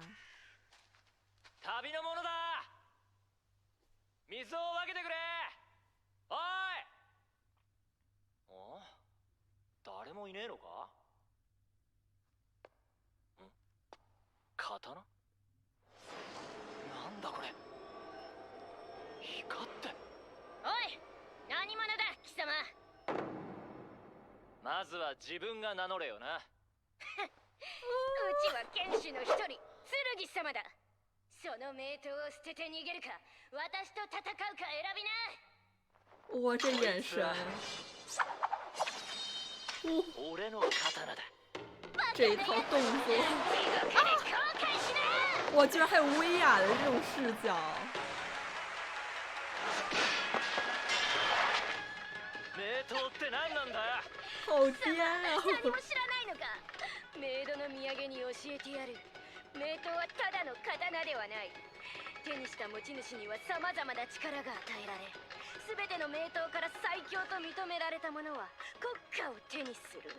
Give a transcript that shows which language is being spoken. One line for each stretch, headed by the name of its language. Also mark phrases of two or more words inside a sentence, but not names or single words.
Japanese: 旅の者だ。水を分けてくれ。おい。あ？誰もいねえのか？ん？刀？なんだこれ。光って。おい、何者だ貴様。まずは自分が名乗れよな。うちは剣士の一人、剣様だ。その名刀を捨てて逃げるか、私と戦うか選びな。
Chinese: 哇，这眼神！
Japanese: 俺の刀だ。
Chinese: 这一套动作，哇，居然还有威亚的这种视角。
Japanese: 名刀って何なんだ？
Chinese: 好颠啊！
Japanese: 何も知らないのか。メイドの土産に教えてやる。名刀はただの刀ではない。手にした持ち主にはさまざまな力が与えられ、全ての名刀から最強と認められた者は国家を手にする。